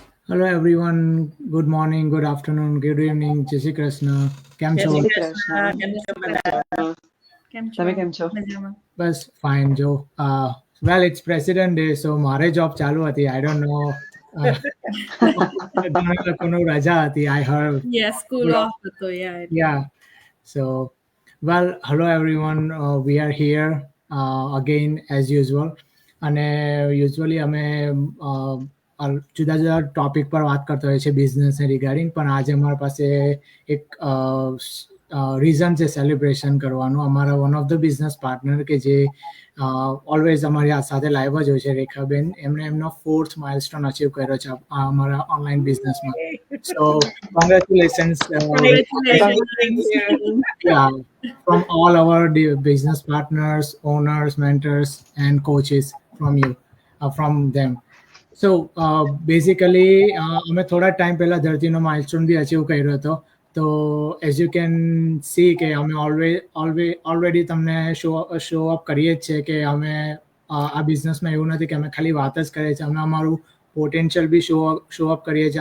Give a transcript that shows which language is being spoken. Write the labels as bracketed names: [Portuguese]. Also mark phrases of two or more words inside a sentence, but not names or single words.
[English] Hello everyone. Good morning, good afternoon, good evening. Jai Shri Krishna. [Gujarati] કેમ છો? જય શ્રી કૃષ્ણ. કેમ છો બધા? કેમ તમે કેમ છો? મજામાં. બસ fine જો. [English] Well, it's President Day, so [Gujarati] મારે job ચાલુ હતી. [English] I don't know. [Gujarati] ઘણા લોકોનું રજા હતી. [English] I heard. Yeah, school off હતો. Yeah. So, well, hello everyone. We are here again as usual. [Gujarati] અને યુઝ્યુઅલી અમે જુદા જુદા ટોપિક પર વાત કરતા હોઈએ છીએ [English] businessને regarding, [Gujarati] પણ આજે અમારા પાસે એક રીઝન છે સેલિબ્રેશન કરવાનું. અમારા [English] one of the business partner [Gujarati] કે જે ઓલવેઝ અમારી સાથે લાઈવ જ હોય છે, રેખાબેન, એમણે એમનો 4th [English] milestone achieve [Gujarati] કર્યો છે અમારા [English] online businessમાં. so congratulations from all our business partners, owners, mentors, and coaches from them. So basically [Gujarati] અમે થોડા ટાઈમ પહેલા ધરતીનો માઇલસ્ટોન બી અચીવ કર્યો હતો. તો [English] as you can see [Gujarati] કે અમે ઓલરેડી તમને [English] show up [Gujarati] કરીએ જ છે કે અમે આ બિઝનેસમાં એવું નથી કે અમે ખાલી વાત જ કરીએ છીએ, અમે અમારું પોટેન્શિયલ બી [English] show up [Gujarati] કરીએ છીએ.